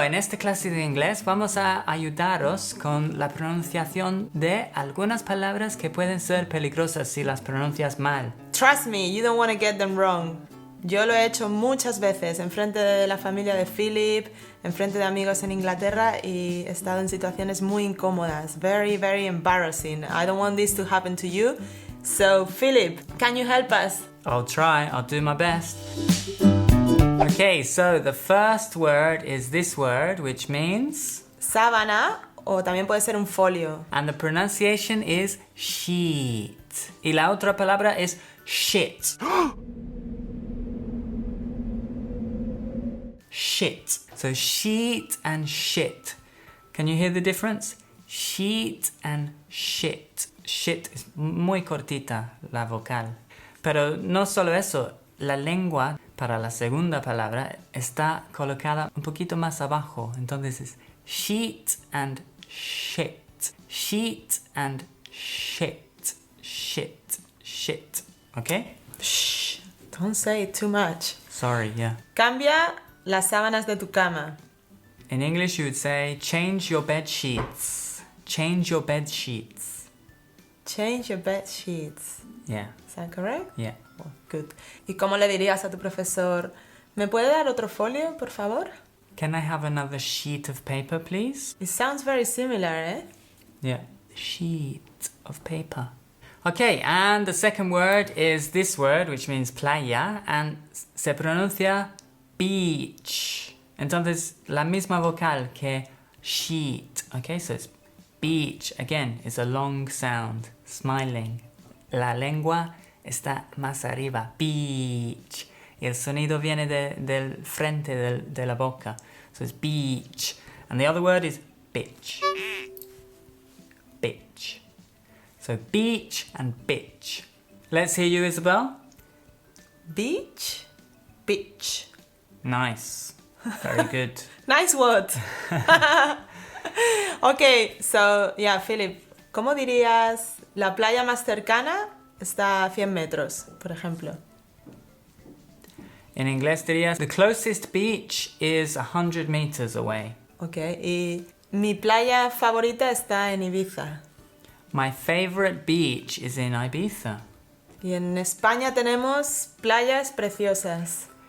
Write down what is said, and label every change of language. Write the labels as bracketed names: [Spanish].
[Spanish] En esta clase de inglés vamos a ayudaros con la pronunciación de algunas palabras que pueden ser peligrosas si las pronuncias mal. [English] Trust me, you don't want to get them wrong. [Spanish] Yo lo he hecho muchas veces en frente de la familia de Philip, en frente de amigos en Inglaterra y he estado en situaciones muy incómodas. [English] Very, very embarrassing. I don't want this to happen to you. So, Philip, can you help us? I'll try, I'll do my best. Okay, so the first word is this word, which means... [Spanish] Sábana, o también puede ser un folio. [English] And the pronunciation is sheet. [Spanish] Y la otra palabra es shit. [English] Shit. So sheet and shit. Can you hear the difference? Sheet and shit. [Spanish] Shit es muy cortita la vocal. Pero no solo eso, la lengua para la segunda palabra está colocada un poquito más abajo. Entonces es sheet and shit. [English] Sheet and shit. Shit. Shit. Okay? Shh, don't say it too much. Sorry, yeah. [Spanish] Cambia las sábanas de tu cama. [English] In English you would say change your bed sheets. Change your bed sheets. Change your bed sheets. Yeah. Is that correct? Yeah. Oh, good. [Spanish] ¿Y cómo le dirías a tu profesor, ¿me puede dar otro folio, por favor? [English] Can I have another sheet of paper, please? It sounds very similar, eh? Yeah. Sheet of paper. Okay, and the second word is this word, which means playa, and [Spanish] se pronuncia [English] beach. [Spanish] Entonces, la misma vocal que sheet. [English] Okay, so it's beach. Again, it's a long sound, smiling. [Spanish] La lengua está más arriba, beach. Y el sonido viene del frente de la boca. [English] So it's beach. And the other word is bitch. Bitch. So beach and bitch. Let's hear you, Isabel. Beach, beach. Nice. Very good. Nice word. Okay, so, yeah, [Spanish] Philip, ¿cómo dirías la playa más cercana está a 100 metros, por ejemplo? [English] In [Spanish] inglés dirías, [English] the closest beach is 100 meters away. [Spanish] Okay, y mi playa favorita está en Ibiza. [English] My favorite beach is in Ibiza. [Spanish] Y en España tenemos playas preciosas.